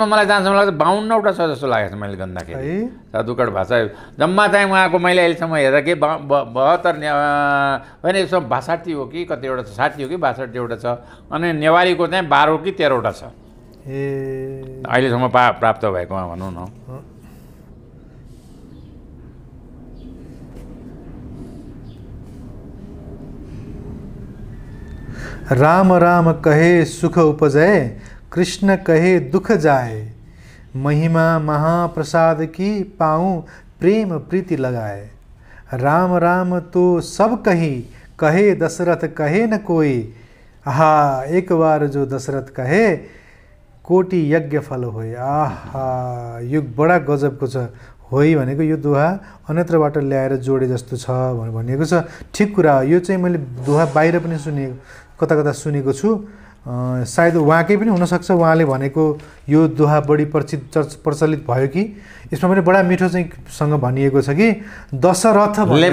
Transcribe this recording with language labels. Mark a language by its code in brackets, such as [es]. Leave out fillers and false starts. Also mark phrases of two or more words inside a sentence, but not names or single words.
[ne] मलाई जहाँसम्म लाग्छ 52वटा छ जस्तो लागेको छ मैले गर्दाखेरि। साधुकड भाषा जम्मा चाहिँ उहाँको मैले अहिलेसम्म हेर्दा के 72 होइन, यसमा 62 हो कि कतिवटा छ, 60 हो कि 62वटा छ। अनि नेवारीको चाहिँ 12 कि 13वटा छ अहिलेसम्म प्राप्त भएकोमा भनौँ न। [hi] राम राम कहे सुख उपजय, कृष्ण कहे दुख जाए। महिमा महाप्रसाद की पाऊँ प्रेम प्रीति लगाए। राम राम तो सब कहे दशरथ कहे न कोई। आहा एक बार जो दशरथ कहे कोटि यज्ञ फल होय। [ne] आहा यो बडा गजबको छ। होई भनेको यो दोहा अन्यत्रबाट ल्याएर जोडे जस्तो छ भनिएको छ। ठिक कुरा हो। यो चाहिँ मैले दोहा बाहिर पनि सुनेको, कता कता सुनेको छु। सायद उहाँकै पनि हुनसक्छ, उहाँले भनेको यो दोहा बढी प्रचलित भयो कि यसमा पनि बडा मिठो चाहिँ सँग भनिएको छ कि दशरथले